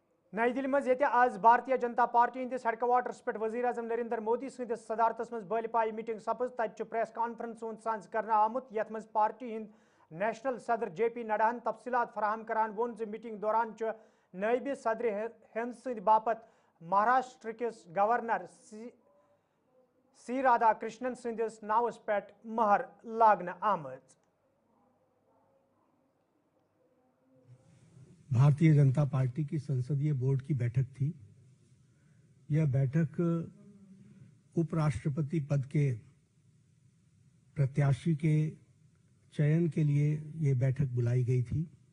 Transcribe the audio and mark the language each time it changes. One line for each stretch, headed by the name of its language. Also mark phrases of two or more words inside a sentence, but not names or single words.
Kashmiri: नई दिल्ली मज आज भारतीय जनता पार्टी हंदिस हेडक्वार्टर्स पे वज़ीर आज़म नरेंद्र मोदी सदिस सदारतस मज बलिपाई मीटिंग सपज तत
English: press conference
Kashmiri: साज कर आमुत यथ मज पार्टी हिंद नेशनल सदर JP नड्डा तफसीलात फराहम करान वोन मीटिंग दौरान नायब सदर हिंद सद बापत महाराष्ट्र किस गवर्नर C राधाकृष्णन सदिस नावस पे महर लागन आमज।
Hindi: भारतीय जनता पार्टी की संसदीय बोर्ड की बैठक थी। यह बैठक उपराष्ट्रपति पद के प्रत्याशी के चयन के लिए ये बैठक बुलाई गई थी।